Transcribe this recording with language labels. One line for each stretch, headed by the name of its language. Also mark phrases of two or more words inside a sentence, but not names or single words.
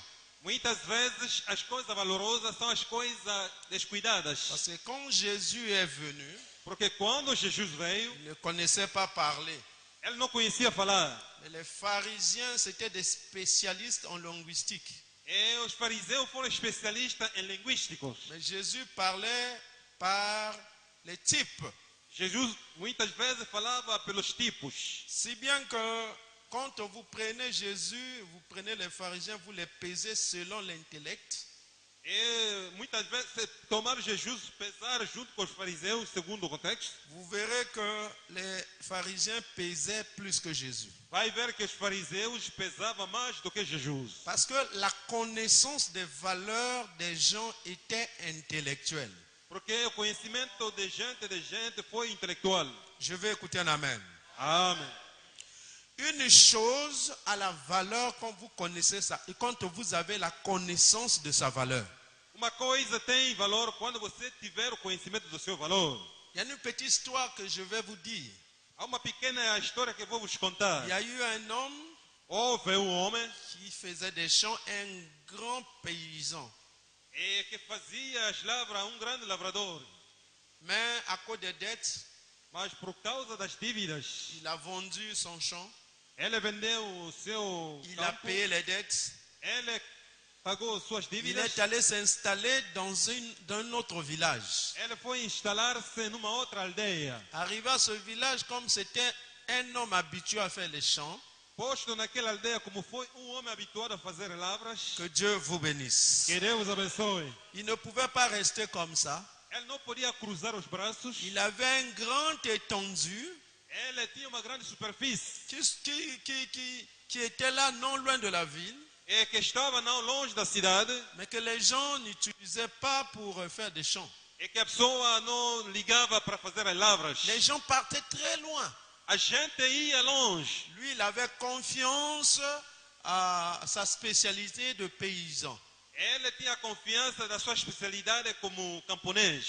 Portuguese: Muitas vezes as coisas valorosas são as coisas descuidadas.
French: Parce que quand Jésus est venu,
Portuguese: Porque quando Jesus veio,
French: il ne connaissait pas parler.
Portuguese: ele não conhecia falar.
French: Mais les pharisiens, c'était des spécialistes en linguistique.
Portuguese: E os fariseus foram especialistas em linguísticos.
French: Mais Jésus parlait par les types.
Portuguese: Jesus muitas vezes falava pelos tipos.
French: Si bien que quand vous prenez Jésus, vous prenez les pharisiens, vous les pesez selon l'intellect.
Portuguese: E muitas vezes, se tomar Jesus, pesar junto com os fariseus, segundo o contexto,
French: Vous verrez que les pharisiens pesaient plus que Jésus.
Portuguese: vai ver que os fariseus pesavam mais do que Jesus.
French: Parce que la connaissance des valeurs des gens était intellectuelle.
Portuguese: Porque o conhecimento de gente foi intelectual.
French: Je vais écouter un amen.
Portuguese: Amém.
French: Une chose a la valeur quand vous connaissez ça et quand vous avez la connaissance de sa valeur.
Portuguese: Uma coisa tem valor quando você tiver o conhecimento do seu valor.
French: Il y a une petite histoire que je vais vous dire.
Portuguese: Há uma pequena história que eu vou vos contar.
French: Il y a eu un homme
Portuguese: Houve homem
French: qui faisait des champs, un grand paysan.
Portuguese: que fazia as lavras, grande lavrador.
French: Mais à cause des dettes,
Portuguese: Mas por causa das dívidas,
French: il a vendu son champ,
Portuguese: ele vendeu o seu
French: il a
Portuguese: campo,
French: payé les dettes.
Portuguese: ele pagou suas
French: Il
Portuguese: dívidas,
French: est allé s'installer dans un autre village.
Portuguese: ele foi instalar-se numa outra aldeia.
French: Arrivé à ce village, comme c'était un homme habitué à faire les champs,
Portuguese: Posto naquela aldeia, como foi homem habituado a fazer lavras,
French: que Dieu vous bénisse.
Portuguese: que Deus abençoe.
French: Il ne pouvait pas rester comme ça.
Portuguese: Ele não podia cruzar os braços,
French: Il avait un grand étendue
Portuguese: ele tinha uma grande superfície,
French: qui était là, non loin de la ville,
Portuguese: e que estava não longe da cidade,
French: mais que les gens n'utilisaient pas pour faire des champs.
Portuguese: e que a pessoa não ligava para fazer as lavras.
French: Les gens partaient très loin.
Portuguese: A gente ia longe.
French: Lui, il avait confiance à sa spécialité de paysan.
Portuguese: Ele tinha confiança da sua especialidade como camponês.